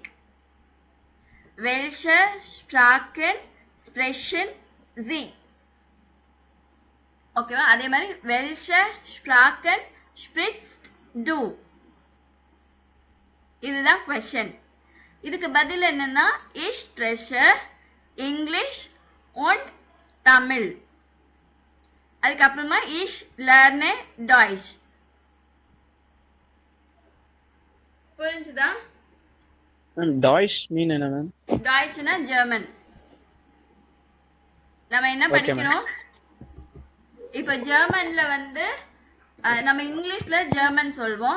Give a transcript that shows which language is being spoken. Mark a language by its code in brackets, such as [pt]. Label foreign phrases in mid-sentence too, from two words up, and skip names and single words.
[de] Welche, Sprachen, sprechen, Sie. [ta] ஓகேவா? அதே மாதிரி [de] Welche, Sprachen, sprichst, du. [ta] இதுதான் கொஸ்டின். இதுக்கு பதில் என்னன்னா [de] ich spreche English und Tamil. [ta] அதுக்கப்புறமா [de] ich lerne Deutsch. [ta] புரிஞ்சுதா? டாய்ஷ் மீன் என்ன மேம்? டாய்ச்னா ஜெர்மன். நம்ம என்ன படிக்கிறோம் இப்போ ஜெர்மன்ல வந்து நம்ம இங்கிலீஷ்ல ஜெர்மன் சொல்வோம்.